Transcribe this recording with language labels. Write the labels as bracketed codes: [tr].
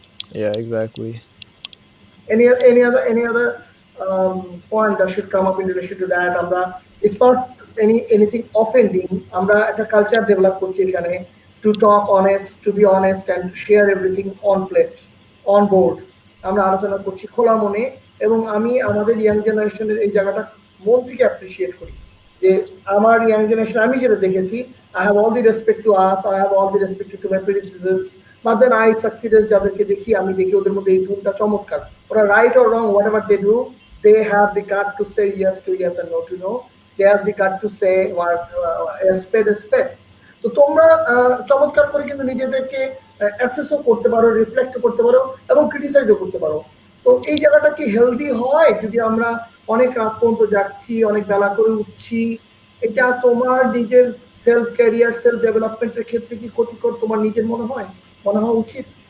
[en] Yeah, exactly. Any other point that should come up in relation to that? It's not anything offending. [bn] আমরা একটা culture develop করছি এখানে [en] to talk honest, to be honest, and to share everything on board. [bn] আমরা আলোচনা করছি খোলা মনে, এবং আমি আমাদের ইয়াং জেনারেশনের এই জায়গাটা মন থেকে অ্যাপ্রিশিয়েট করি যে আমার ইয়াং জেনারেশন আমি যেটা দেখেছি, [en] I have all the respect to us, I have all the respect to my predecessors, but then I succeeded [bn] যাদেরকে দেখি, আমি দেখি ওদের মধ্যে এই গুণটা চমৎকার। ওরা [en] right or wrong, whatever they do, they have the gut to say yes to yes and no to no, they have the gut to say what a spade is spade. [bn] তো তোমরা চমৎকার করে কিন্তু নিজেদেরকে অ্যাসেসও করতে পারো, রিফ্লেক্ট করতে পারো এবং ক্রিটিসাইজও করতে পারো। তো এই জায়গাটা কি হেলদি হয় যদি আমরা অনেক রাত পর্যন্ত যাচ্ছি, অনেক বেলা করে উঠছি? এটা তোমার নিজের সেলফ ক্যারিয়ার, সেলফ ডেভেলপমেন্টের ক্ষেত্রে কি ক্ষতিকর তোমার নিজের মনে হওয়া উচিত?